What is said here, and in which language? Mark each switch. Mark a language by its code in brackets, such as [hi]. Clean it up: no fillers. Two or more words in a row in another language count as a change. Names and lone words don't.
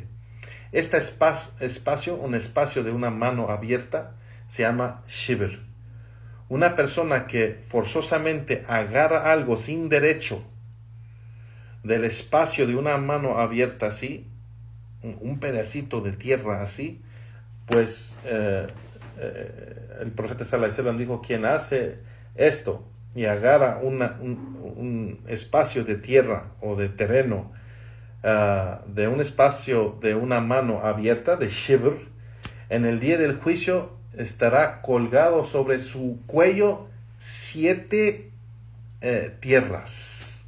[es] Este espacio, un espacio de una mano abierta, se llama shibr. Una persona que forzosamente agarra algo sin derecho del espacio de una mano abierta así, un pedacito de tierra así, pues el profeta [ar] صلى الله عليه وسلم [es] dijo, quien hace esto y agarra un espacio de tierra o de terreno, de un espacio de una mano abierta, de shibr, en el día del juicio estará colgado sobre su cuello 7 tierras.